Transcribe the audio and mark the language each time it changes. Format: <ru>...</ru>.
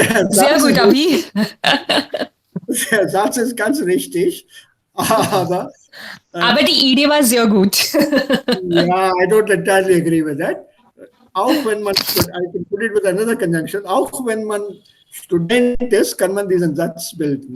<de>Sehr gut, Abhi. Der Satz ist ganz richtig, aber Aber die Idee war sehr gut.</de> <en>ja, I don't entirely agree with that.</en> <de>Auch wenn man,</de> <en>I can put it with another conjunction,</en> <de>auch wenn man Student ist, kann man diesen Satz bilden.</de>